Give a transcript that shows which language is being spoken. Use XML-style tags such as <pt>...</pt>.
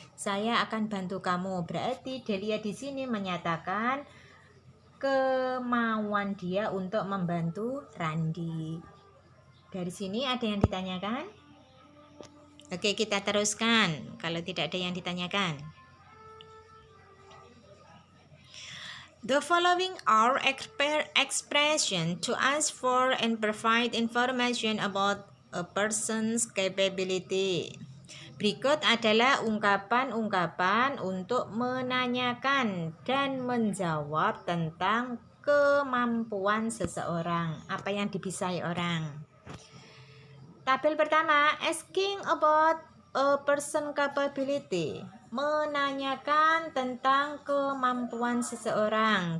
<id>Saya akan bantu kamu. Berarti Dahlia di sini menyatakan kemauan dia untuk membantu Randi. Dari sini ada yang ditanyakan? Oke, kita teruskan. Kalau tidak ada yang ditanyakan.</id> <en>The following are expression to ask for and provide information about a person's capability.</en> <id>Berikut adalah ungkapan-ungkapan untuk menanyakan dan menjawab tentang kemampuan seseorang, apa yang dibisai orang. Tabel pertama,</id> <en>asking about a person capability,</en> <id>menanyakan tentang kemampuan seseorang.</id>